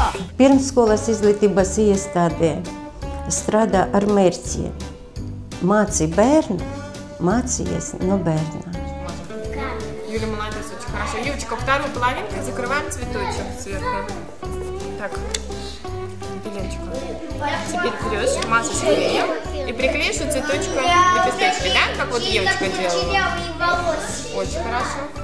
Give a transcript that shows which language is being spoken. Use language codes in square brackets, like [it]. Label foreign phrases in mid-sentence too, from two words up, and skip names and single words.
[lv] Pirmsskolas izglītības iestādē strādā ar mērķiem. Māci bērnu, mācījies no бērна. [ru] Юля молодец, очень хорошо. Юлечка, вторую половинку закрываем цветочек сверху. Так, пеленочку. Теперь берешь, мажешь клеем и приклеишь цветочком лепесточки, да? Как вот девочка делала. Очень хорошо.